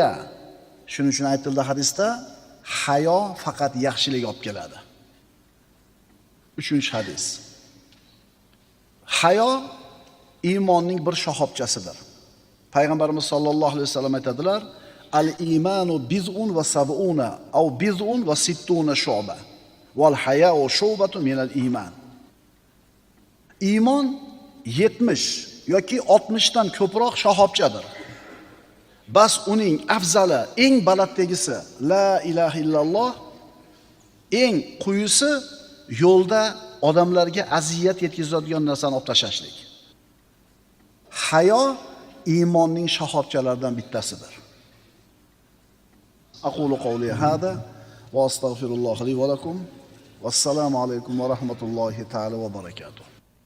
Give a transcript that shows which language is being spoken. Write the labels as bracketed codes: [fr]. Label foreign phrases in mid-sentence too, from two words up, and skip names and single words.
[uz] Shuning uchun aytildi hadisda, hayo faqat yaxshilik olib keladi. 3-hadis. Hayo iymonning bir shoxobchasidir. Payg'ambarimiz [ar] صلى الله عليه وسلم [uz] aytadilar, [ar] الإيمان بضع وسبعون أو بضع وستون شعبة والحياء شعبة من الإيمان. [uz] Iymon 70 yoki 60 dan ko'proq shoxobchadir. Bas uning afzali, eng balanddagisi [ar] لا إله إلا الله, [uz] eng quyisi yo'lda odamlarga aziyat yetkazadigan narsani olib tashlashlik. Hayo iymonning shoxobchalaridan bittasidir. [ar] أقول قولي هذا وأستغفر الله لي ولكم. والسلام عليكم ورحمة الله تعالى وبركاته.